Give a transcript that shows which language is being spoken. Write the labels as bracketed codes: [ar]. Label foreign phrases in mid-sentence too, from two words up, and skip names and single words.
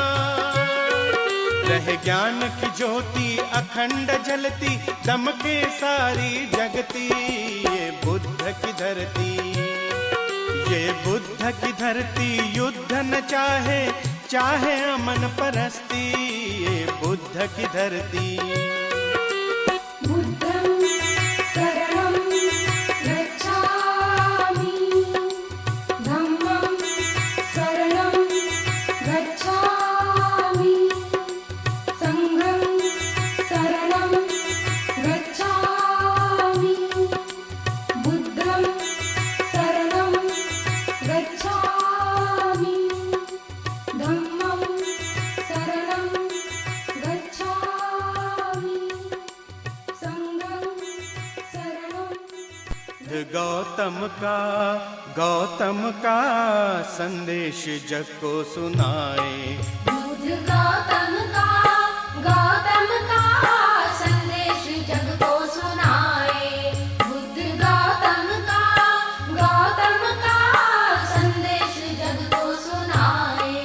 [hi] रहे ज्ञान की ज्योति अखंड जलती, दमके सारी जगती। ये बुद्ध की धरती। ये बुद्ध की धरती युद्ध न चाहे, चाहे अमन परस्ती। ये बुद्ध की धरती। [pi] बुद्धं शरणं गच्छामि, धम्मं शरणं गच्छामि, संघं शरणं गच्छामि, बुद्धं शरणं गच्छामि, धम्मं शरणं गच्छामि, संघं शरणं। [hi] गौतम का संदेश जग को सुनाए। बुद्ध गौतम का संदेश जग को सुनाए। बुद्ध गौतम का संदेश जग को सुनाए।